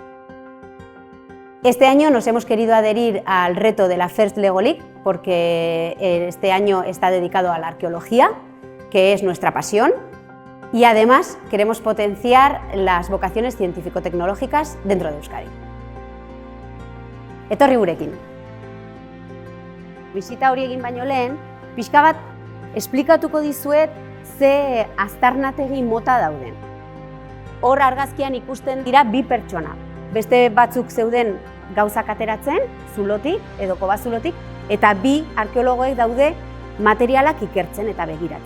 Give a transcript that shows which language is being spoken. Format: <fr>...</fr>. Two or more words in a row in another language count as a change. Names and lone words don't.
<es>Este año nos hemos querido adherir al reto de la First Lego League porque este año está dedicado a la arqueología, que es nuestra pasión, y además queremos potenciar las vocaciones científico-tecnológicas dentro de Euskadi.</es> <eu>Etorri gurekin. Bisita hori egin baino lehen, pixka bat esplikatuko dizuet ze aztarnategi mota dauden. Hor argazkian ikusten dira bi pertsona. Beste batzuk zeuden gauzak ateratzen, zulotik edo kobazulotik, eta bi arkeologoek daude materialak ikertzen eta begiratzen.</eu>